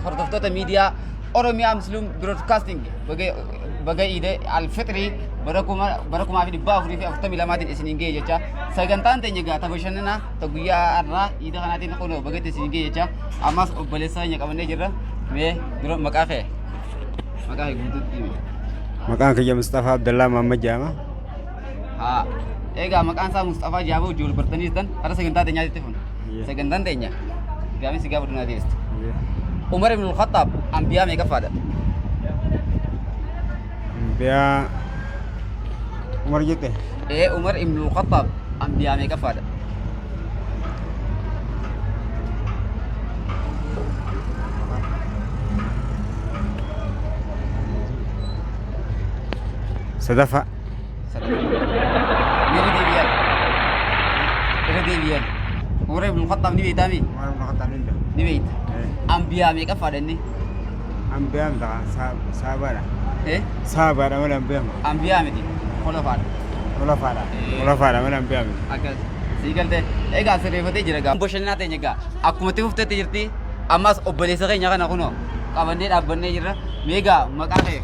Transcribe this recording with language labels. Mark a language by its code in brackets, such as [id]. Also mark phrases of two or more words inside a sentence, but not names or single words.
[om] Hordoftoota miidiyaa Oromiyaa Muslim Broadcasting baga iidee alfitrii bara kumaa fi dhibbaa afurii fi afurtamii lamaatiin isiniin ga'e jecha sagantaan teenya gaata bashannanaa ta guyyaa irraa iida kanaatiin kunoo bagatti isiniin ga'e jecha ammas obboleessa keenya qabannee jirra mee dura maqaa kee guutuutti himi. Maqaan kiyya Mustafaa Abdallaa Muhammad jedhama. Haa egaa maqaan isaa Mustafaa Jaaboo ijoollee bartanii jirtan hara sagantaa teenyaatti fun sagantaan teenya gaafii si gaafadhu naa deebiste. Umar ibn al-Khattab ambiyaa meeqaffaadha? Ambiyaa Umar jette. Umar ibn al-Khattab ambiyaa meeqaffaadha? Sadaffaa. Irra deebiyaal. Umar ibn al-Khattab ni beektaa mi? Umar ibn Khattab ni beekta. Ni beekta. Ambiyaa meeqaffaadha inni? Ambiyaan ta'a saabaadha. Saabaadha malee ambiyaan. Ambiyaa miti holafaadha. Holafaadha malee ambiyaan miti. Akkas sii galtee egaa sirreeffatee jira gaa. Bashannanaa teenya egaa akkuma itti fufteetti jirti ammas obboleessa keenya kana kunoo qabannee dhaabbannee jirra meegaa maqaa kee.